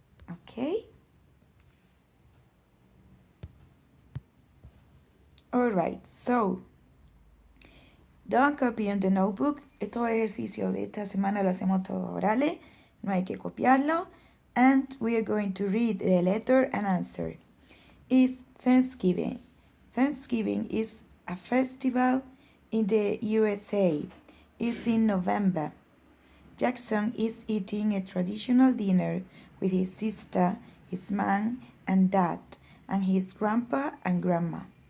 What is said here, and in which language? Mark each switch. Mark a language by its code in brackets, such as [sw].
[en] Okay. All right, so Don't copy on the notebook. [es] Estos ejercicios de esta semana lo hacemos todos orales. No hay que copiarlo. [en] And we are going to read the letter and answer. It's Thanksgiving. Thanksgiving is a festival in the USA. It's in November. Jackson is eating a traditional dinner with his sister, his mom and dad, and his grandpa and grandma.